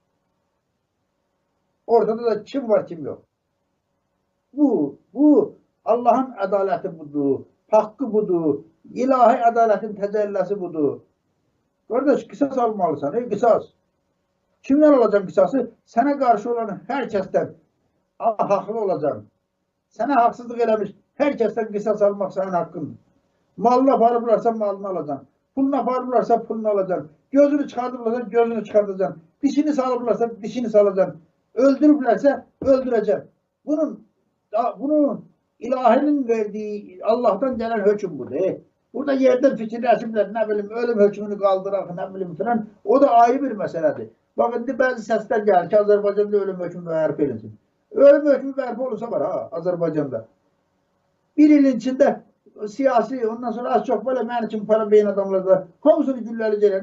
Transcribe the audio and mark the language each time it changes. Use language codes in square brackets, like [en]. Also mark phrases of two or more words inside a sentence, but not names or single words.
[az] Ortada da kim var, kim yox. Bu Allahın ədaləti budur, haqqı budur, ilahi ədalətin təcəlləsi budur. Qardaş, qisas almalısan, qisas. Kimdən olacaq qisası? Sənə qarşı olan hər kəsdən haqlı olacaq. Sənə haqsızlıq eləmiş hər kəsdən qisas almaq sənin haqqındır. Malını aparıblarsa malını alacaksın. Pulunu aparıblarsa pulunu alacaksın. Gözünü çıxardıblarsa gözünü çıxardacaksın. Dişini salıblarsa dişini salacaksın. Öldürüblərsə öldürəceksin. [tr] Bunun ilahinin verdiği Allah'tan gelen hüküm budur. [az] Burada yerden fikirləşiblər, nə bilim, ölüm hökmünü qaldıraq, nə bilim filan. O da ayrı bir məsələdir. Bak, indi bəzi səslər gəlir ki, Azərbaycanda ölüm hökmü bərpa edilsin. Ölüm hökmü bərpa olursa var ha, Azərbaycanda. Bir ilin içində siyasi, ondan sonra [tr] az çok böyle [az] mənim için para beyin adamlar da hamısını güllələcəklər.